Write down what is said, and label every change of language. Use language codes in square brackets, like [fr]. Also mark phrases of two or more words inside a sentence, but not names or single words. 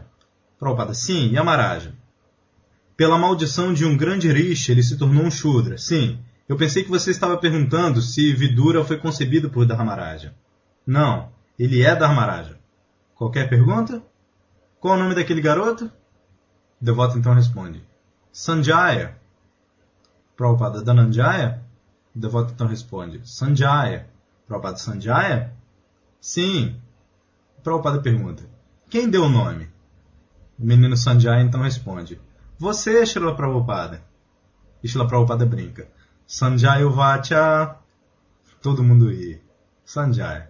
[pt] Prabhupada: sim, Yamaraja. Pela maldição de um grande rishi, ele se tornou um Shudra. Sim, eu pensei que você estava perguntando se Vidura foi concebido por Dharmaraja. Não, ele é Dharmaraja. Qualquer pergunta? Qual o nome daquele garoto? O devoto então responde: Sanjaya. Prabhupada: Dhananjaya? O devoto então responde: Sanjaya. Prabhupada: Sanjaya? Sim. Prabhupada pergunta: quem deu o nome? O menino Sanjaya então responde: você, Srila Prabhupada. E Srila Prabhupada brinca: [sa] Sanjaya Vacha. [pt] Todo mundo ri. Sanjaya.